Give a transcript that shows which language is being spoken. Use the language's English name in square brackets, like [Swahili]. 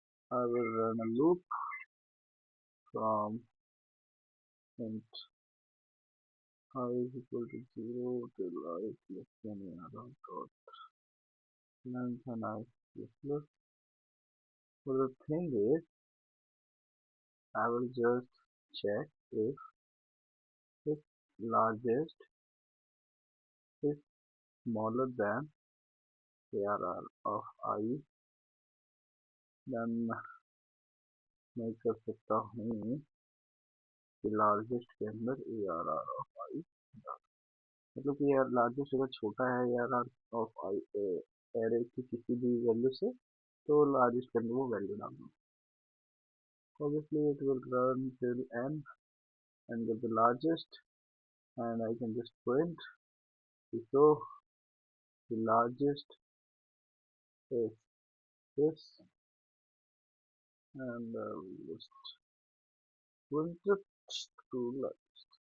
[English] I will run a loop from int I is equal to 0 till I is less than arr dot length and I is plus. So the thing is, I will just check if its largest is smaller than arr of I, [Hindi] then मैं कर सकता हूँ कि largest के अंदर arr of I डाल, मतलब कि यार लार्जेस्ट अगर छोटा है arr of I एरे की किसी भी वैल्यू से तो लार्जेस्ट के अंदर वो वैल्यू डालना. [English] Obviously it will run till n and get the largest, and I can just print to show the largest is this, and just print it to largest.